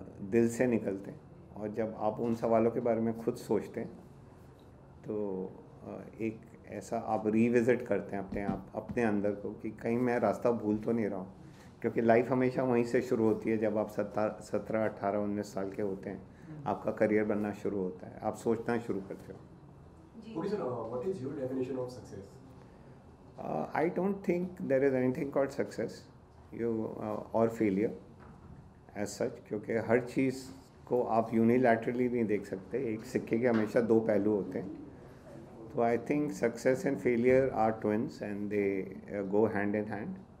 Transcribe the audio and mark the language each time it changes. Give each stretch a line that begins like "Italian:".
Hindi: दिल से निकलते हैं, और जब आप उन सवालों के बारे में खुद सोचते हैं तो एक ऐसा आप रीविज़िट करते हैं अपने आप, अपने अंदर को, कि कहीं मैं रास्ता भूल तो नहीं रहा हूँ, क्योंकि लाइफ हमेशा वहीं से शुरू होती है जब आप 17, 18, 19 साल के होते हैं। आपका करियर बनना शुरू होता है, आप सोचना शुरू करते हो।
English: Okay, sir, what is your definition of success? I don't think there is anything called success or failure as such,
Hindi: क्योंकि हर चीज़ को आप यूनिलैटरली नहीं देख सकते, एक सिक्के के हमेशा दो पहलू होते हैं।
English: तो I think success and failure are twins and they go hand in hand.